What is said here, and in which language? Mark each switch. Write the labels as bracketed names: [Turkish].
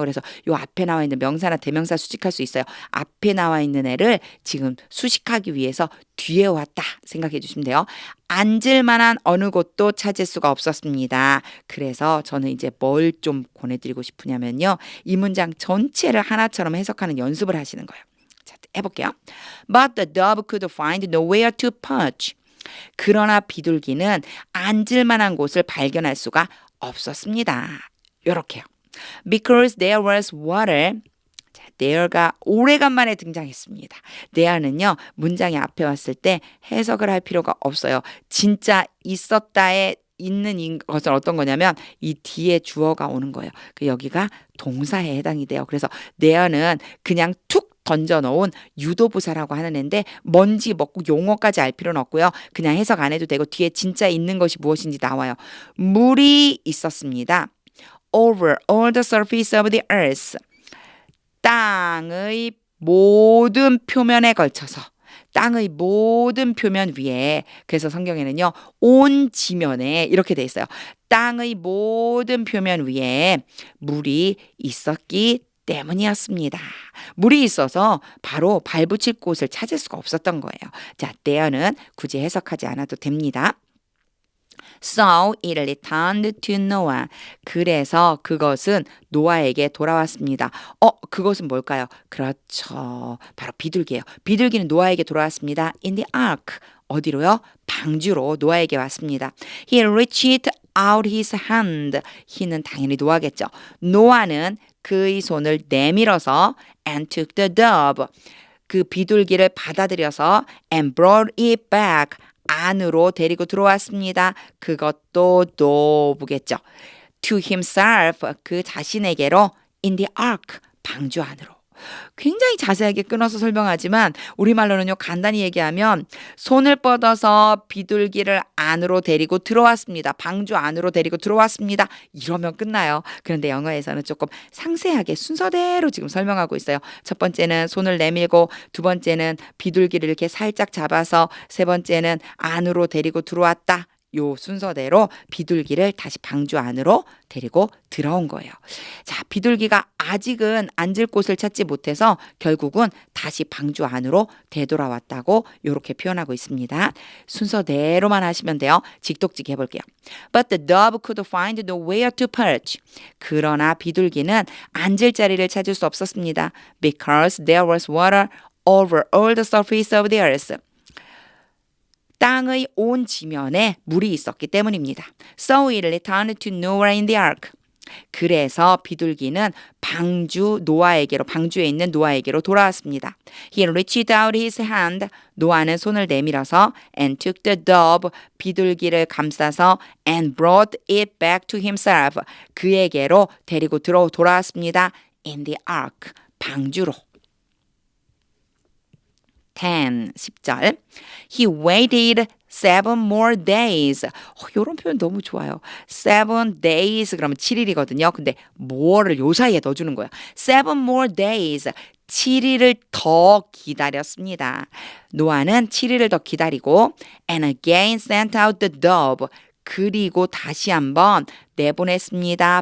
[Korean] 그래서 요 앞에 나와 있는 명사나 대명사 수식할 수 있어요. 앞에 나와 있는 애를 지금 수식하기 위해서 뒤에 왔다 생각해 주시면 돼요. 앉을 만한 어느 곳도 찾을 수가 없었습니다. 그래서 저는 이제 뭘 좀 권해드리고 싶으냐면요. 이 문장 전체를 하나처럼 해석하는 연습을 하시는 거예요. 자, 해볼게요. [English] But the dove could find nowhere to perch. [Korean] 그러나 비둘기는 앉을 만한 곳을 발견할 수가 없었습니다. 요렇게요. [English] Because there was water. [Korean] 자, there가 오래간만에 등장했습니다. there는요. 문장이 앞에 왔을 때 해석을 할 필요가 없어요. 진짜 있었다에 있는 것은 어떤 거냐면 이 뒤에 주어가 오는 거예요. 여기가 동사에 해당이 돼요. 그래서 there는 그냥 툭 던져놓은 유도부사라고 하는 애인데 뭔지 먹고 용어까지 알 필요는 없고요. 그냥 해석 안 해도 되고 뒤에 진짜 있는 것이 무엇인지 나와요. 물이 있었습니다. [English] Over all the surface of the earth. [Korean] 땅의 모든 표면에 걸쳐서 땅의 모든 표면 위에 그래서 성경에는요. 온 지면에 이렇게 돼 있어요. 땅의 모든 표면 위에 물이 있었기 때문이었습니다. 물이 있어서 바로 발붙일 곳을 찾을 수가 없었던 거예요. 자, there는 굳이 해석하지 않아도 됩니다. [English] So it returned to Noah. [Korean] 그래서 그것은 노아에게 돌아왔습니다. 그것은 뭘까요? 그렇죠. 바로 비둘기예요. 비둘기는 노아에게 돌아왔습니다. [English] In the ark. [Korean] 어디로요? 방주로 노아에게 왔습니다. [English] He reached out his hand. [Korean] he는 당연히 노아겠죠. 노아는 그의 손을 내밀어서 [English] and took the dove. [Korean] 그 비둘기를 받아들여서 [English] and brought it back. [Korean] 안으로 데리고 들어왔습니다. 그것도 nove겠죠. [English] To himself. [Korean] 그 자신에게로 [English] in the ark. [Korean] 방주 안으로. 굉장히 자세하게 끊어서 설명하지만 우리말로는요 간단히 얘기하면 손을 뻗어서 비둘기를 안으로 데리고 들어왔습니다. 방주 안으로 데리고 들어왔습니다. 이러면 끝나요. 그런데 영어에서는 조금 상세하게 순서대로 지금 설명하고 있어요. 첫 번째는 손을 내밀고 두 번째는 비둘기를 이렇게 살짝 잡아서 세 번째는 안으로 데리고 들어왔다. 요 순서대로 비둘기를 다시 방주 안으로 데리고 들어온 거예요. 자, 비둘기가 아직은 앉을 곳을 찾지 못해서 결국은 다시 방주 안으로 되돌아왔다고 이렇게 표현하고 있습니다. 순서대로만 하시면 돼요. 직독직 해볼게요. [English] But the dove could find nowhere to perch. [Korean] 그러나 비둘기는 앉을 자리를 찾을 수 없었습니다. [English] Because there was water over all the surface of the earth. [Korean] 땅의 온 지면에 물이 있었기 때문입니다. [English] So it returned to Noah in the ark. [Korean] 그래서 비둘기는 방주에 있는 노아에게로 돌아왔습니다. [English] He reached out his hand. [Korean] 노아는 손을 내밀어서 [English] and took the dove. [Korean] 비둘기를 감싸서 [English] and brought it back to himself. [Korean] 그에게로 데리고 돌아왔습니다. [English] In the ark. [Korean] 방주로. [English] 10절. He waited 7 more days. [Korean] 이런 표현 너무 좋아요. 7 days 그러면 7일이거든요. 근데 more를 요 사이에 넣어주는 거예요. [English] 7 more days. [Korean] 7일을 더 기다렸습니다. 노아는 7일을 더 기다리고 [English] and again sent out the dove. [Korean] 그리고 다시 한번 내보냈습니다.